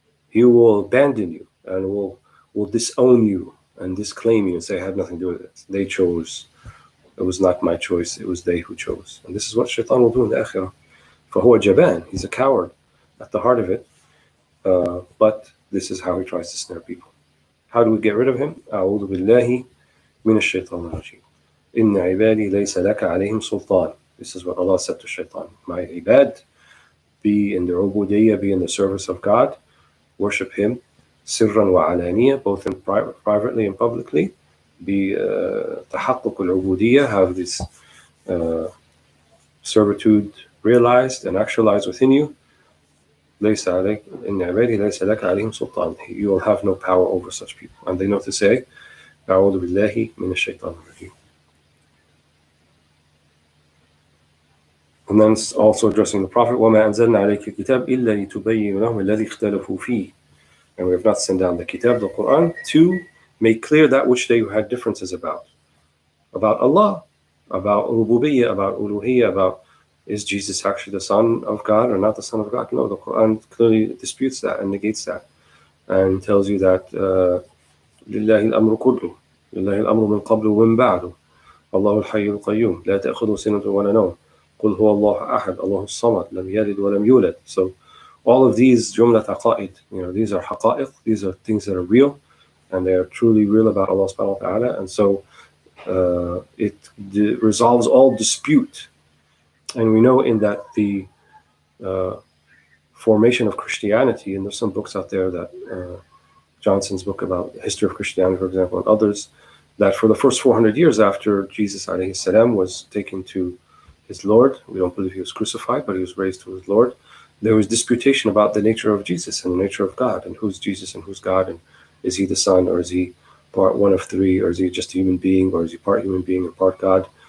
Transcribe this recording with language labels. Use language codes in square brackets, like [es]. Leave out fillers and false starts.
[en] He will abandon you and will disown you and disclaim you and say, I have nothing to do with it. They chose. It was not my choice. It was they who chose. And this is what Shaitan will do in the akhirah. [ar] فَهُوَ جَبَانٌ. [en] He's a coward at the heart of it. But this is how he tries to snare people. How do we get rid of him? [ar] أعوذ بالله من الشيطان الرجيم. إِنَّ عِبَادِي لَيْسَ لَكَ عَلَيْهِمْ سُلْطَانٌ. [en] This is what Allah said to Shaitan. My ibad, be in the ubudiyyah, be in the service of God, worship him, sirran wa alaniyah, both in privately and publicly. Be tahaqquq al-ubudiyyah, have this servitude realized and actualized within you. [ar] لَيْسَ عَلَيْكَ إِنَّ عِبَادِي لَيْسَ لَكَ عَلَيْهِمْ سُلْطَانٌ. [en] You will have no power over such people. And they know to say, [ar] أعوذ بالله من الشيطان الرجيم. [en] And then it's also addressing the Prophet, [ar] وَمَا أَنزَلْنَا عَلَيْكَ الْكِتَابَ إِلَّا لِتُبَيِّنَ لَهُمُ الَّذِي اخْتَلَفُوا فِيهِ. [en] And we have not sent down the Kitab, the Quran, to make clear that which they had differences about Allah, about Rububiyyah, about Uluhiyyah, about is Jesus actually the Son of God or not the Son of God? No, the Quran clearly disputes that and negates that and tells you that [ar] لله الأمر كله لله الأمر من قبل ومن بعده الله الحي القيوم لا تأخذه سنة ولا نوم قل هو الله أحد الله الصمد لم يلد ولم يولد. [en] So all of these [ar] جملة عقائد, [en] these are حقائق, these are things that are real and they are truly real about Allah subhanahu wa ta'ala, and so it resolves all dispute. And we know in that the formation of Christianity, and there's some books out there that Johnson's book about the history of Christianity, for example, and others, that for the first 400 years after Jesus alayhi salam was taken to his Lord, we don't believe he was crucified, but he was raised to his Lord, there was disputation about the nature of Jesus and the nature of God, and who's Jesus and who's God, and is he the Son, or is he part one of three, or is he just a human being, or is he part human being and part God?